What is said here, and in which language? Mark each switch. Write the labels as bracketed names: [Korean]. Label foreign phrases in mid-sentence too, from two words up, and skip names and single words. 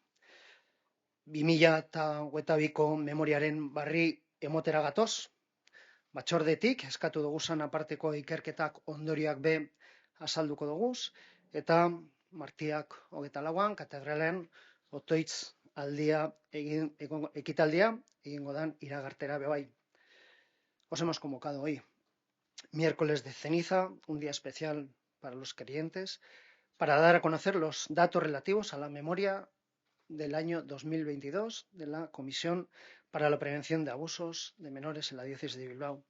[Basque] 2022ko memoriaren barri emotera gatoz, batzordetik eskatu duguzan aparteko ikerketak ondorioak be azalduko duguz, eta martiak 24an katedralean otoitz ekitaldia egingo dan iragartera bebai. [Spanish] Os hemos convocado hoy, miércoles de ceniza, un día especial para los creyentes, para dar a conocer los datos relativos a la memoria del año 2022 de la Comisión para la Prevención de Abusos de Menores en la Diócesis de Bilbao.